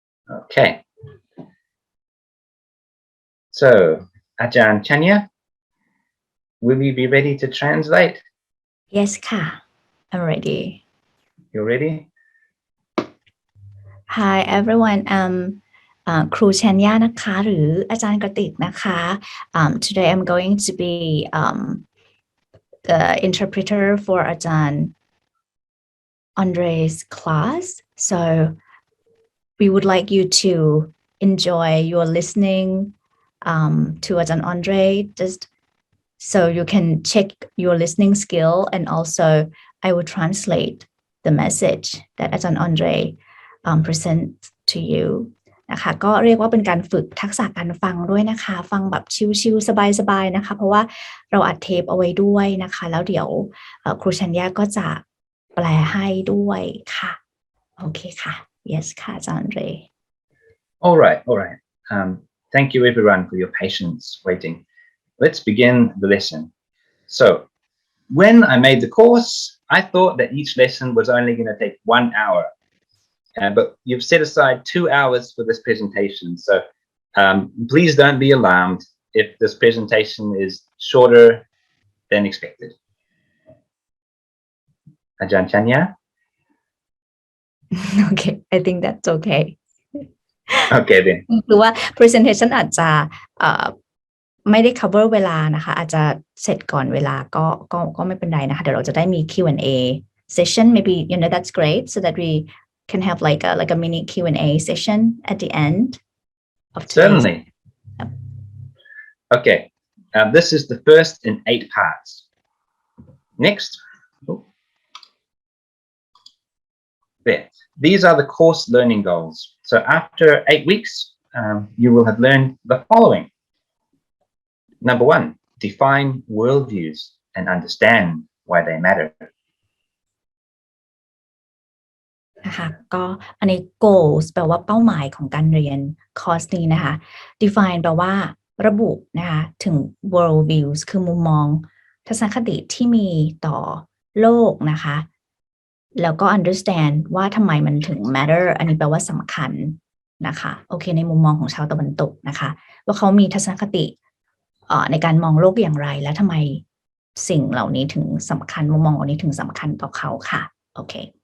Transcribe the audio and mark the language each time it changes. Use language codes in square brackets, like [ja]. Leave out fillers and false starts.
[en] Okay. So, Aj.Andre Chanya, will you be ready to translate? Yes ค่ะ I'm ready. You ready? Hi everyone. [th] ครูชัญญานะคะหรืออาจารย์กระติกนะคะ [en] Today I'm going to be the interpreter for อาจารย์ Andre's class. So we would like you to enjoy your listening to อาจารย์ Andre, just so you can check your listening skill, and also I will translate the message that อาจารย์ Andre present to you [th] นะคะก็เรียกว่าเป็นการฝึกทักษะการฟังด้วยนะคะฟังแบบชิลๆสบายๆนะคะเพราะว่า เราอัดเทปเอาไว้ด้วยนะคะแล้วเดี๋ยวครูชัญญาก็จะแปลให้ด้วยค่ะโอเคค่ะ yes ค่ะอาจารย์เร [en] All right. Thank you everyone for your patience waiting. Let's begin the lesson. So, when I made the course, I thought that each lesson was only going to take 1 hour. But you've set aside 2 hours for this presentation. So please don't be alarmed if this presentation is shorter than expected. Aj.Andre Chanya? Okay, I think that's okay. Okay then. [th] หรือว่า presentation อาจจะไม่ได้ cover เวลานะคะอาจจะเสร็จก่อนเวลาก็ไม่เป็นไรนะคะเดี๋ยวเราจะได้มี Q&A session, [en] maybe that's great, so that we can have like a mini Q&A session at the end of today's. Certainly. Okay, this is the first in 8 parts. Next. There. These are the course learning goals. So after 8 weeks, you will have learned the following. Number 1, define worldviews and understand why they matter. [th] นะคะก็อันนี้ goals แปลว่าเป้าหมายของการเรียนคอร์สนี้นะคะ define แปลว่าระบุนะคะถึง worldviews คือมุมมองทัศนคติที่มีต่อโลกนะคะแล้วก็ understand ว่าทำไมมันถึง matter อันนี้แปลว่าสำคัญนะคะโอเคในมุมมองของชาวตะวันตกนะคะว่าเขามีทัศนคติในการมองโลกอย่างไรและทำไมสิ่งเหล่านี้ถึงสำคัญมุมมองเหล่านี้ถึงสำคัญต่อเขาค่ะโอเค